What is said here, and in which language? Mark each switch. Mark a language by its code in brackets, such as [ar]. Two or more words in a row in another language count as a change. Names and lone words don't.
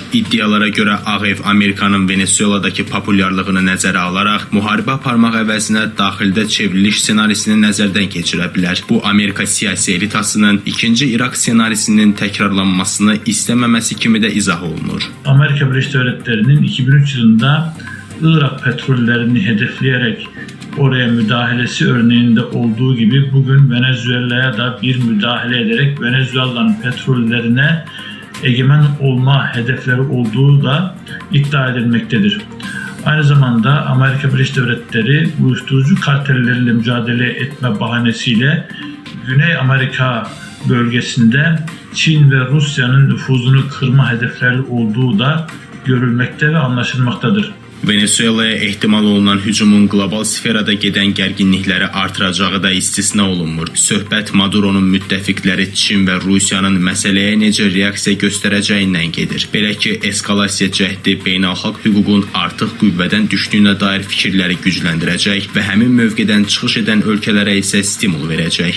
[az] İddialara görə Ağ Ev Amerikanın Venezueladakı populyarlığını nəzərə alaraq müharibə aparmaq əvəzinə daxildə çevriliş ssenarisini nəzərdən keçirə bilər. Bu Amerika siyasi elitasının 2-ci İraq ssenarisinin təkrarlanmasını istəməməsi kimi də izah olunur. [tr] Amerika Birləşmiş Devletleri'nin 2003 yılında Irak petrollerini hedefleyerek oraya müdahalesi örneğinde olduğu gibi bugün Venezuela'ya da bir müdahale ederek Venezuela'nın petrollerine egemen olma hedefleri olduğu da iddia edilmektedir. Aynı zamanda Amerika Birleşik Devletleri uyuşturucu kartelleriyle mücadele etme bahanesiyle Güney Amerika bölgesinde Çin ve Rusya'nın nüfuzunu kırma hedefleri olduğu da görülmekte ve anlaşılmaktadır. [az] Venezuelaya ehtimal olunan hücumun qlobal sferada gedən gərginlikləri artıracağı da istisna olunmur. Söhbət Maduro'nun müttəfiqləri Çin və Rusiyanın məsələyə necə reaksiya göstərəcəyindən gedir. Belə ki, eskalasiya cəhdi beynəlxalq hüququn artıq qüvvədən düşdüyünə dair fikirləri gücləndirəcək və həmin mövqedən çıxış edən ölkələrə isə stimul verəcək.